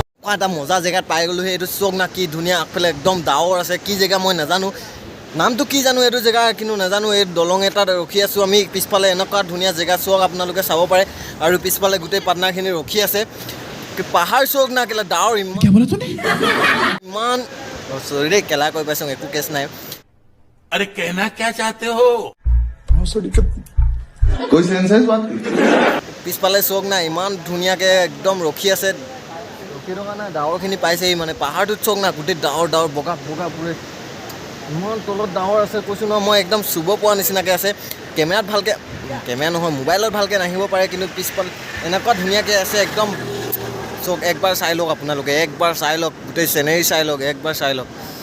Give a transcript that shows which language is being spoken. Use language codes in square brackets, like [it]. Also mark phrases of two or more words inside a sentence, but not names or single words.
[as] এনেকুৱা এটা মজা জেগাত পাই গ'লোঁ সেই এইটো চক না কি ধুনীয়া আগফালে একদম ডাৱৰ আছে কি জেগা মই নাজানো নামটো কি জানো এইটো জেগা কিন্তু নাজানো এই দলং এটাত ৰখি আছোঁ আমি পিছফালে এনেকুৱা ধুনীয়া জেগা চক আপোনালোকে চাব পাৰে আৰু পিছফালে গোটেই পাৰ্টনাৰখিনি ৰখি আছে পাহাৰ চক না কেলা ডাৱৰ ইমান চৰি দেই কেলা কৈ পাইছোঁ একো কেছ নাই [hi] अरे कहना क्या चाहते हो कोई सेंसेस बात [as] পিছফালে চক না ইমান ধুনীয়াকৈ একদম ৰখি আছে ৰখি থকা নাই ডাৱৰখিনি পাইছেহি মানে পাহাৰটোত চক না গোটেই ডাৱৰ বগা বগা পুৰে ইমান তলত ডাৱৰ আছে কৈছোঁ নহয় মই একদম চুব পোৱা নিচিনাকৈ আছে কেমেৰাত ভালকৈ কেমেৰা নহয় মোবাইলত ভালকৈ নাহিব পাৰে কিন্তু পিছফালে এনেকুৱা ধুনীয়াকৈ আছে একদম চক একবাৰ চাই লওক আপোনালোকে একবাৰ চাই লওক গোটেই চিনেৰী চাই লওক একবাৰ চাই লওক